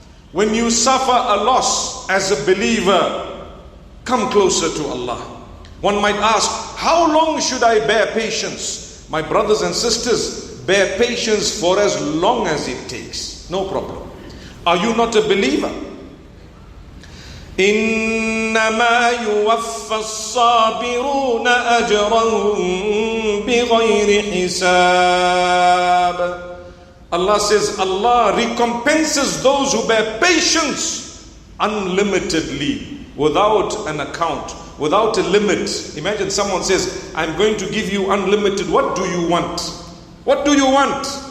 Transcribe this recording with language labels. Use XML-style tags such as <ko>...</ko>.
<en>When you suffer a loss as a believer, come closer to Allah. One might ask, how long should I bear patience? My brothers and sisters, bear patience for as long as it takes. No problem. Are you not a believer?</en> <ar>إنما يوفى الصابرون أجرهم بغير حساب.</ar> <en>Allah says, Allah recompenses those who bear patience unlimitedly, without an account, without a limit. Imagine someone says, I'm going to give you unlimited. What do you want? What do you want?</en>